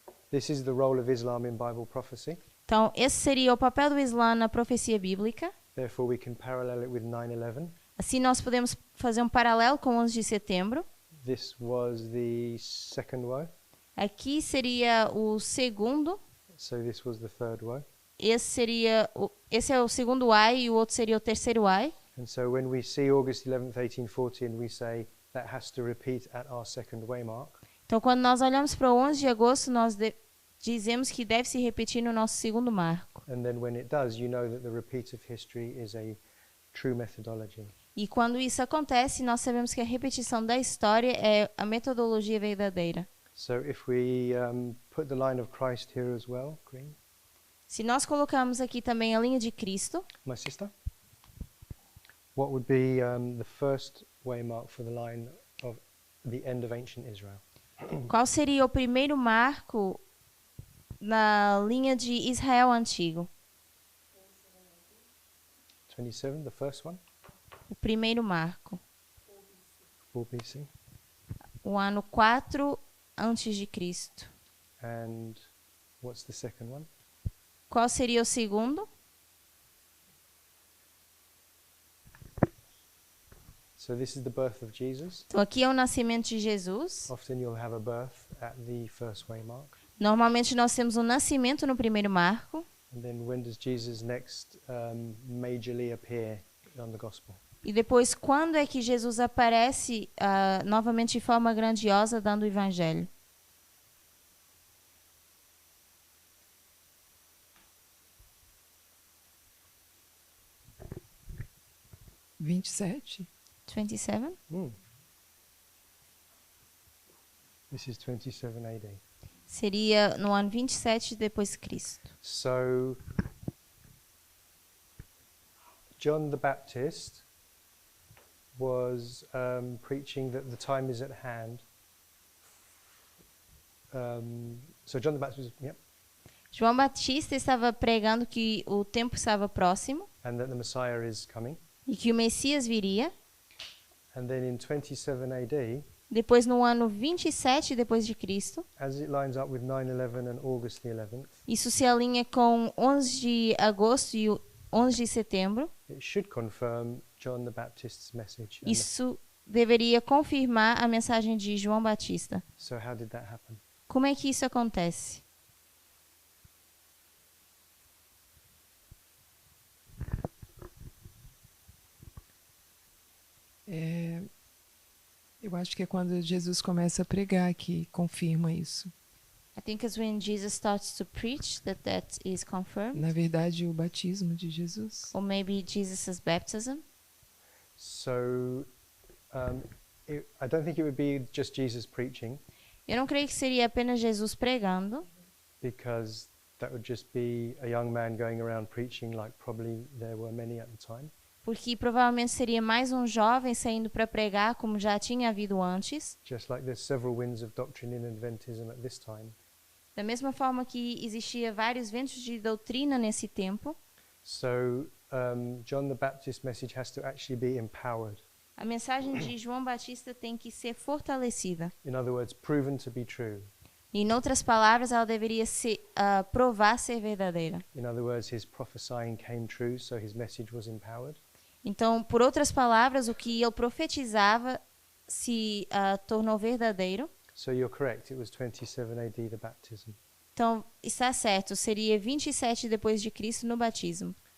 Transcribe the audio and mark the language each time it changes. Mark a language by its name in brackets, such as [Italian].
[English] This is the role of Islam in Bible prophecy. [Portuguese] Então, esse seria o papel do Islã na profecia bíblica. [English] Therefore, we can parallel it with 9/11. [Portuguese] Assim, nós podemos fazer um paralelo com o 11 de setembro. [English] This was the second woe, [Portuguese] Aqui seria o segundo. [English] so this was the third woe. [Portuguese] Esse é o segundo ai e o outro seria o terceiro ai. [English] And so when we see August 11th, 1840, and we say that has to repeat at our second waymark, [Portuguese] Então, quando nós olhamos para o 11 de agosto, nós dizemos que deve se repetir no nosso segundo marco. [English] and then when it does, you know that the repeat of history is a true methodology. [Portuguese] E quando isso acontece, nós sabemos que a repetição da história é a metodologia verdadeira. [English] So if we put the line of Christ here as well, green, [Portuguese] Se nós colocarmos aqui também a linha de Cristo, [English] my sister, what would be the first waymark for the line of the end of ancient Israel? [Portuguese] qual seria o primeiro marco na linha de Israel antigo? [English] 27, the first one, [Portuguese] O primeiro marco. [English] 4 BC. [Portuguese] O ano 4 antes de Cristo. [English] And what's the second one? [Portuguese] Qual seria o segundo? [English] So this is the birth of Jesus. [Portuguese] Então, aqui é o nascimento de Jesus. [English] Often you'll have a birth at the first waymark. [Portuguese] Normalmente nós temos um nascimento no primeiro marco. [English] And then when does Jesus next majorly appear on the gospel? [Portuguese] E depois, quando é que Jesus aparece novamente de forma grandiosa dando o evangelho? e 27. 27? [English] This is 27 AD. [Portuguese] Seria no ano 27 depois de Cristo. [English] So John the Baptist was preaching that the time is at hand. So John the Baptist, [Portuguese] João Batista estava pregando que o tempo estava próximo [English] and that the Messiah is coming. [Portuguese] e que o Messias viria. [English] And then in 27 AD, [Portuguese] Depois, no ano 27 depois de Cristo, [English] as it lines up with 9/11 and August the 11th, [Portuguese] isso se alinha com 11 de agosto e o 11 de setembro. [English] it should confirm John the Baptist's message. And [Portuguese] Isso deveria confirmar a mensagem de João Batista. [English] so how did that happen? [Portuguese] Como é que isso acontece? Eu acho que é quando Jesus começa a pregar que confirma isso. [English] I think it's when Jesus starts to preach that is confirmed. [Portuguese] Na verdade, o batismo de Jesus. [English] Or maybe Jesus' baptism. So I don't think it would be just Jesus preaching, [Portuguese] Eu não creio que seria apenas Jesus pregando, [English] because that would just be a young man going around preaching, like probably there were many at the time. [Portuguese] porque provavelmente seria mais um jovem saindo para pregar, como já tinha havido antes. [English] Just like there's several winds of doctrine in Adventism at this time. [Portuguese] Da mesma forma que existia vários ventos de doutrina nesse tempo, [English] So John the Baptist's message has to actually be empowered. [Portuguese] a mensagem de João Batista tem que ser fortalecida. [English] In other words, proven to be true. [Portuguese] Em outras palavras, ela deveria provar ser verdadeira. [English] In other words, his prophesying came true, so his message was empowered. [Portuguese] Então, por outras palavras, o que ele profetizava se tornou verdadeiro. [English] So you're correct, it was 27 AD, the baptism. Então, está certo, seria 27 depois de Cristo no batismo.